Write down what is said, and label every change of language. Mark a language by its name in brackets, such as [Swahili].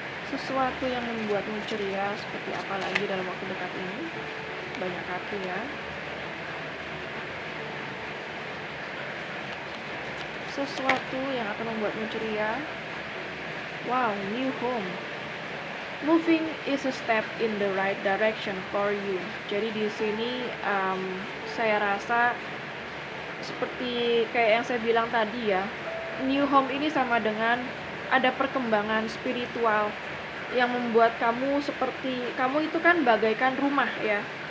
[Indonesian] Sesuatu yang membuatmu ceria seperti apa lagi dalam waktu dekat ini? Banyak kartu ya. Sesuatu yang akan membuatmu ceria. [English] Wow, new home. Moving is a step in the right direction for you. [Indonesian] Jadi di sini saya rasa seperti kayak yang saya bilang tadi ya, new home ini sama dengan ada perkembangan spiritual yang membuat kamu seperti, kamu itu kan bagaikan rumah ya.